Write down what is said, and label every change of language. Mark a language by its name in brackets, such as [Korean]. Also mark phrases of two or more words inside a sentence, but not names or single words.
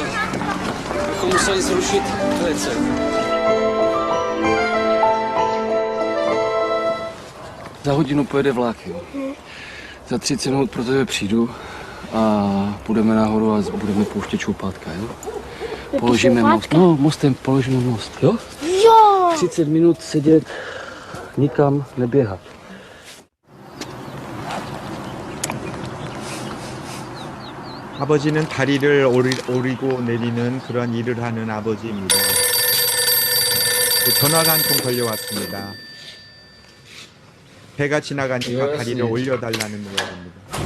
[Czech] Bychom museli zrušit velice. Za hodinu pojede vlak, jo. Za 30 minut pro tebe přijdu a půjdeme nahoru a budeme pouštět čoupátka, jo. Položíme most. No, mostem položíme most, jo? Jo! 30 minut sedět, nikam neběhat. [Korean] 아버지는 다리를 오리고 내리는 그런 일을 하는 아버지입니다. 전화가 한 통 걸려왔습니다. 배가 지나가니까 다리를 올려달라는 거입니다.